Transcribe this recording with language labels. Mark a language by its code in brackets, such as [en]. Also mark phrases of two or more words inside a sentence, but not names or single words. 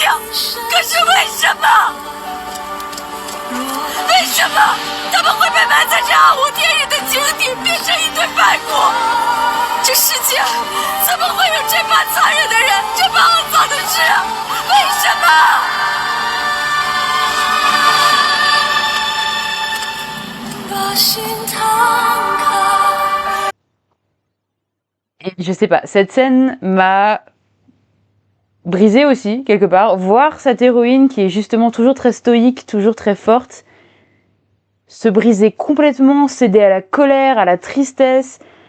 [zh] 可是为什么？为什么他们会被埋在这暗无天日的井底，变成一堆白骨？这世界怎么会有这般残忍的人，这般肮脏的事？为什么？ [fr] Et je sais pas, cette scène m'a brisée aussi, quelque part. Voir cette héroïne qui est justement toujours très stoïque, toujours très forte, se briser complètement, céder à la colère, à la tristesse.